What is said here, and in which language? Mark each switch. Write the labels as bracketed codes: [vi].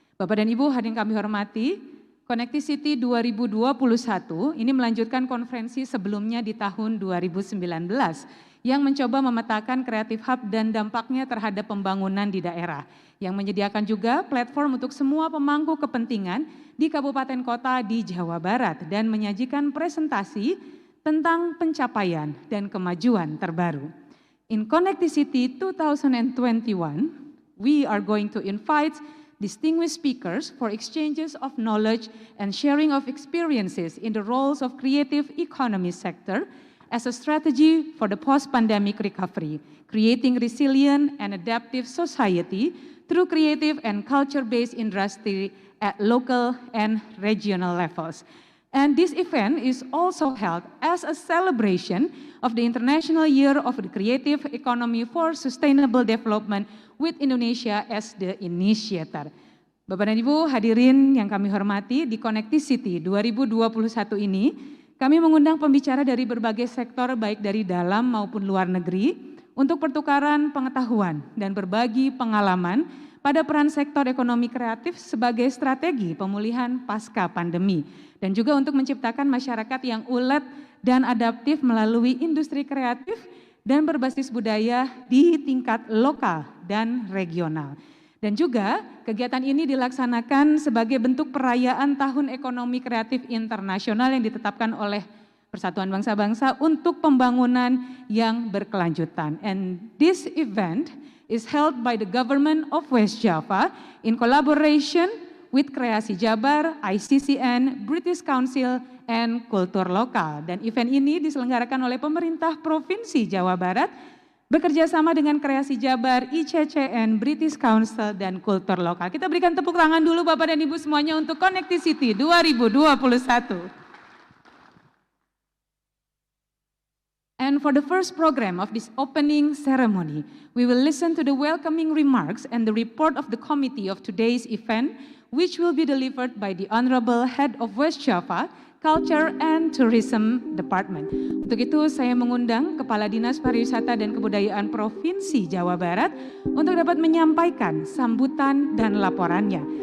[id] Bapak dan Ibu hadirin kami hormati, Connecti 2021 ini melanjutkan konferensi sebelumnya di tahun 2019 yang mencoba memetakan Creative Hub dan dampaknya terhadap pembangunan di daerah, yang menyediakan juga platform untuk semua pemangku kepentingan di kabupaten kota di Jawa Barat dan menyajikan presentasi tentang pencapaian dan kemajuan terbaru. [en] In Connecti 2021, we are going to invite distinguished speakers for exchanges of knowledge and sharing of experiences in the roles of creative economy sector as a strategy for the post-pandemic recovery, creating resilient and adaptive society through creative and culture-based industry at local and regional levels. And this event is also held as a celebration of the International Year of the Creative Economy for Sustainable Development with Indonesia as the initiator. [id] Bapak dan Ibu hadirin yang kami hormati, di Connecti 2021 ini kami mengundang pembicara dari berbagai sektor baik dari dalam maupun luar negeri untuk pertukaran pengetahuan dan berbagi pengalaman pada peran sektor ekonomi kreatif sebagai strategi pemulihan pasca pandemi dan juga untuk menciptakan masyarakat yang ulet dan adaptif melalui industri kreatif dan berbasis budaya di tingkat lokal dan regional. Dan juga kegiatan ini dilaksanakan sebagai bentuk perayaan Tahun Ekonomi Kreatif Internasional yang ditetapkan oleh Persatuan Bangsa-Bangsa untuk pembangunan yang berkelanjutan. [en] And this event is held by the government of West Java in collaboration with Kreasi Jabar, ICCN, British Council, and Kultur Lokal. [id] Dan event ini diselenggarakan oleh pemerintah Provinsi Jawa Barat bekerja sama dengan Kreasi Jabar, ICCN, British Council, dan Kultur Lokal. Kita berikan tepuk tangan dulu Bapak dan Ibu semuanya untuk Connecti 2021. [en] And for the first program of this opening ceremony, we will listen to the welcoming remarks and the report of the committee of today's event, which will be delivered by the Honorable Head of West Java Culture and Tourism Department. [id] Untuk itu saya mengundang Kepala Dinas Pariwisata dan Kebudayaan Provinsi Jawa Barat untuk dapat menyampaikan sambutan dan laporannya.